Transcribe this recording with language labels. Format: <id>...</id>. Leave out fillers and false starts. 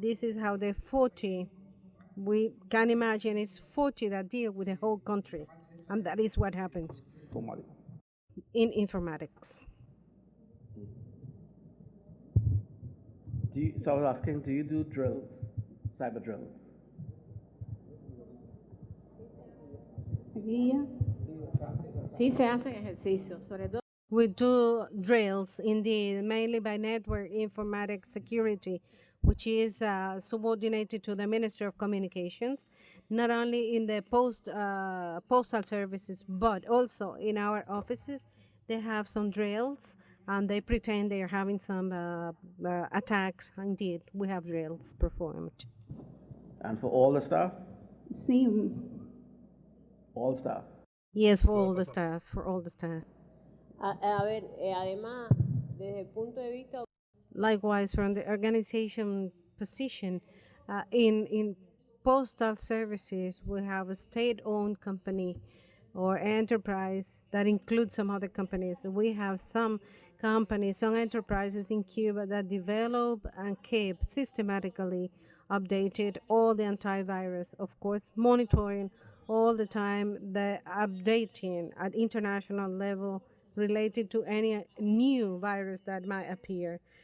<en>This is how the 40, we can imagine it's 40 that deal with the whole country. And that is what happens in informatics. So I was asking, do you do drills, cyber drills?</en> <es>Sí se hacen ejercicios, sobre todo.</es> <en>We do drills, indeed, mainly by network informatics security, which is subordinated to the Ministry of Communications, not only in the postal services, but also in our offices. They have some drills, and they pretend they are having some attacks. Indeed, we have drills performed. And for all the staff?</en> <es>Sí,</es> <en>All staff. Yes, for all the staff, for all the staff.</en> <es>A ver, además, desde el punto de vista.</es> <en>Likewise, from the organization position, in postal services, we have a state-owned company or enterprise that includes some other companies. We have some companies, some enterprises in Cuba that develop and keep systematically updated all the antivirus, of course, monitoring all the time the updating at international level related to any new virus that might appear.</en>